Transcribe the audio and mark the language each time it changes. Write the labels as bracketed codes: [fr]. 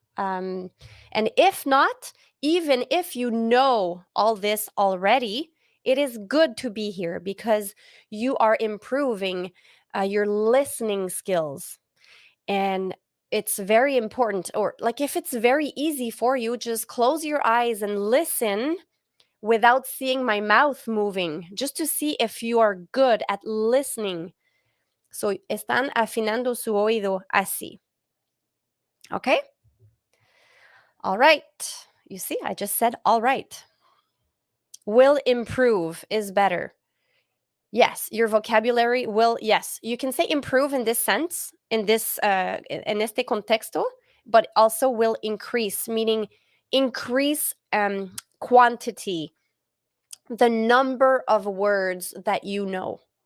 [en] And if not, even if you know all this already, it is good to be here because you are improving your listening skills. And it's very important, or like if it's very easy for you, just close your eyes and listen without seeing my mouth moving, just to see if you are good at listening. [es] So, están afinando su oído así. [en] Okay? All right. You see, I just said all right. Will improve is better. Yes, your vocabulary will, yes, you can say improve in this sense, in this, [es] en este contexto, [en] but also will increase, meaning increase quantity, the number of words that you know.